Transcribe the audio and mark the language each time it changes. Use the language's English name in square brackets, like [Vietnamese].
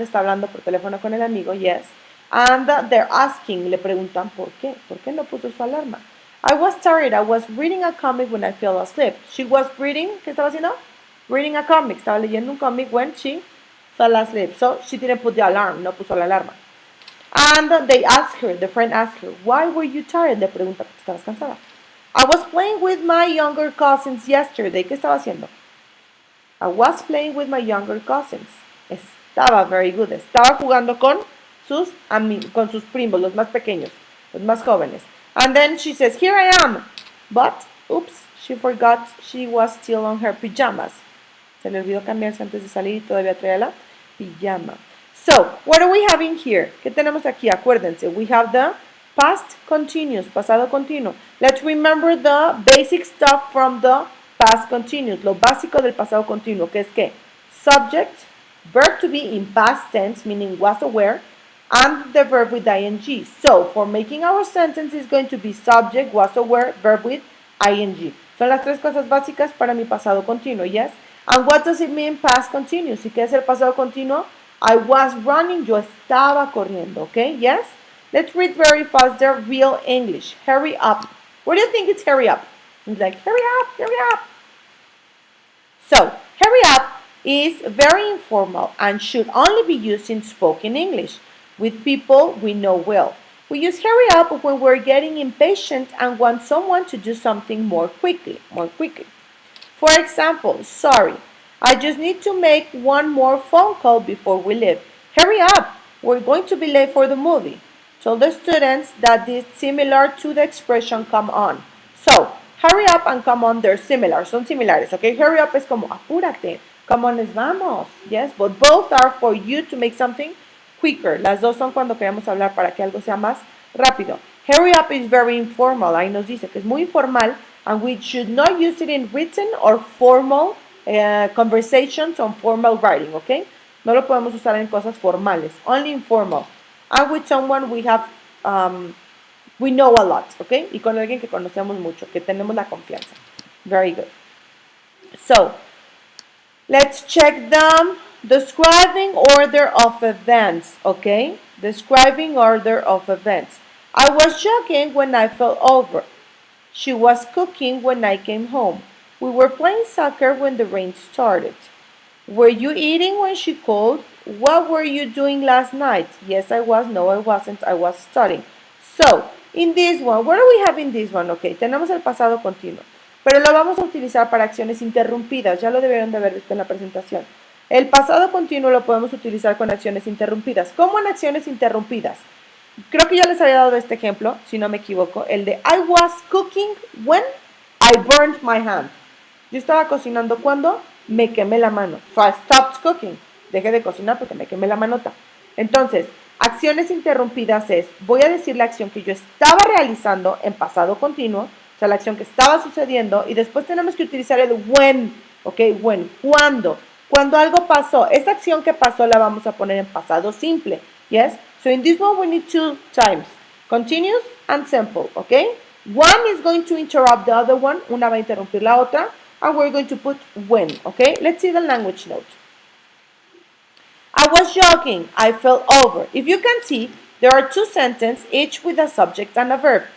[Spanish] Está hablando por teléfono con el amigo. [English] Yes. And they're asking. [Spanish] Le preguntan por qué. ¿Por qué no puso su alarma? [English] I was tired. I was reading a comic when I fell asleep. She was reading. [Spanish] ¿Qué estaba haciendo? [English] Reading a comic. [Spanish] Estaba leyendo un comic [English] when she fell asleep. So she didn't put the alarm. [Spanish] No puso la alarma. [English] And they asked her. The friend asked her, why were you tired? [Spanish] Le pregunta, ¿estabas cansada? [English] I was playing with my younger cousins yesterday. [Spanish] ¿Qué estaba haciendo? [English] I was playing with my younger cousins. Estaba very good. [Spanish] Estaba jugando con sus primos, los más pequeños, los más jóvenes. [English] And then she says, here I am. But, oops, she forgot she was still on her pajamas. [Spanish] Se le olvidó cambiarse antes de salir y todavía traía la pijama. [English] So, what are we having here? [Spanish] ¿Qué tenemos aquí? [English] Acuérdense, we have the past continuous, [Spanish] pasado continuo. [English] Let's remember the basic stuff from the past continuous. [Spanish] Lo básico del pasado continuo, que es que [English] subject, verb to be in past tense, meaning was or were, and the verb with ing. So, for making our sentence is going to be subject, was or were, verb with ing. [Spanish] Son las tres cosas básicas para mi pasado continuo, yes? [English] And what does it mean past continuous? [Spanish] ¿Y qué es el pasado continuo? [English] I was running, [Spanish] yo estaba corriendo, [English] okay? Yes? Let's read very fast the real English. Hurry up. What do you think it's hurry up? It's like, hurry up, hurry up. So, hurry up is very informal and should only be used in spoken English with people we know well. We use hurry up when we're getting impatient and want someone to do something more quickly. For example, sorry, I just need to make one more phone call before we leave. Hurry up, we're going to be late for the movie. Tell the students that is similar to the expression come on. So, hurry up and come on, they're similar, [Spanish] son similares, [English] okay? [Spanish] Hurry up es como apúrate, come on es vamos, yes? [English] But both are for you to make something quicker. [Spanish] Las dos son cuando queremos hablar para que algo sea más rápido. [English] Hurry up is very informal, [Spanish] ahí nos dice que es muy informal [English] and we should not use it in written or formal conversations on formal writing, okay? [Spanish] No lo podemos usar en cosas formales, [English] only informal. And with someone we have, we know a lot, okay? [Spanish] Y con alguien que conocemos mucho, que tenemos la confianza. [English] Very good. So, let's check them. Describing order of events, okay? Describing order of events. I was jogging when I fell over. She was cooking when I came home. We were playing soccer when the rain started. Were you eating when she called? What were you doing last night? Yes, I was. No, I wasn't. I was studying. So, in this one, what do we have in this one? [Spanish] Okay, tenemos el pasado continuo, pero lo vamos a utilizar para acciones interrumpidas. Ya lo debieron de haber visto en la presentación. El pasado continuo lo podemos utilizar con acciones interrumpidas. ¿Cómo en acciones interrumpidas? Creo que ya les había dado este ejemplo, si no me equivoco, el de [English] I was cooking when I burned my hand. [Spanish] Yo estaba cocinando cuando me quemé la mano. [English] So I stopped cooking. [Spanish] Dejé de cocinar porque me quemé la manota. Entonces, acciones interrumpidas es, voy a decir la acción que yo estaba realizando en pasado continuo, o sea, la acción que estaba sucediendo, y después tenemos que utilizar el when, ¿ok? When, ¿cuándo? Cuando algo pasó, esa acción que pasó la vamos a poner en pasado simple, yes? [English] So in this one we need two times, continuous and simple, ¿ok? One is going to interrupt the other one, [Spanish] una va a interrumpir la otra, [English] and we're going to put when, ¿ok? Let's see the language note. I was jogging, I fell over. If you can see, there are two sentences, each with a subject and a verb.